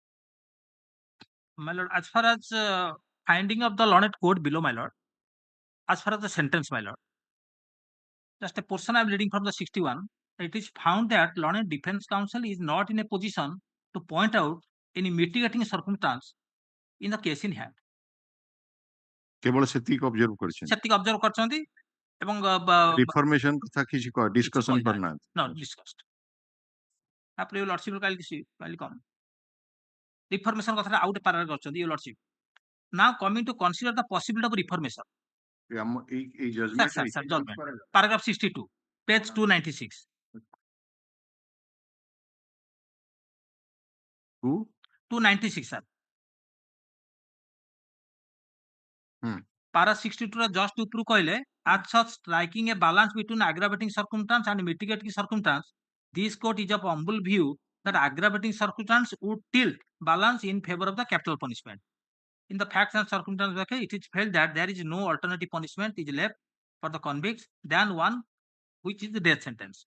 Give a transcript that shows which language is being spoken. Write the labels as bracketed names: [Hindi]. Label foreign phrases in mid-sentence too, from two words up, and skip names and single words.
[English] My lord, as far as finding of the learned court below, my lord, as far as the sentence, my lord, just a portion I'm reading from the 61. It is found that learned defense counsel is not in a position to point out any mitigating circumstance in the case in hand. [Odia] କେବଳ ସେତିକି ଅବଜର୍ଭ କରିଛନ୍ତି ସେତିକି ଅବଜର୍ଭ କରିଛନ୍ତି ଏବଂ ରିଫର୍ମେସନ କଥା କିଛି ଡିସ୍କସନ କରିନାହାନ୍ତି [English] not discussed. [Odia] ତାପରେ [English] you lordship [Odia] କାଲି କମ ରିଫର୍ମେସନ କଥାଟା ଆଉ ଗୋଟେ ପାରାଗ୍ରାଫ କରିଛନ୍ତି [English] you lordship. Now coming to consider the possibility of reformation. [Odia] ଆମ ଏଇ [English] Sir, [Odia] ଜଜମେଣ୍ଟ [English] judgment. Paragraph 62, page 296. 296, sir. Para 62 ର just [Odia] ଉପରୁ କହିଲେ [English] as such striking a balance between aggravating circumstance and mitigating circumstance, this court is of humble view that aggravating circumstance would tilt balance in favor of the capital punishment. In the facts and circumstances, it is felt that there is no alternative punishment is left for the convicts than one which is the death sentence.